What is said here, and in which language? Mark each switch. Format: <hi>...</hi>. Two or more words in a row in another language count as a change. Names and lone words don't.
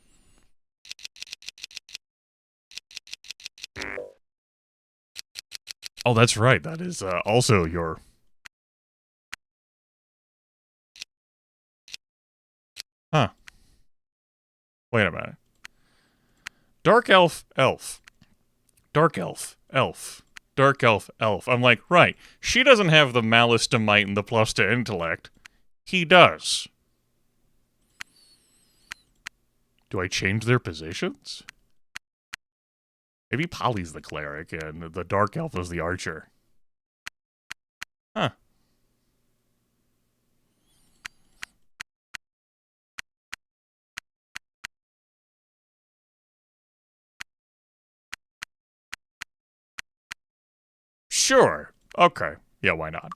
<en>Oh, that's right. That is also your... Huh. Wait a minute. Dark elf, elf. Dark elf, elf. Dark elf, elf. I'm like, right. She doesn't have the malice to might and the plus to intellect. He does. Do I change their positions? Maybe Polly's the cleric and the dark elf is the archer. Huh. Sure. Okay. Yeah, why not?</en>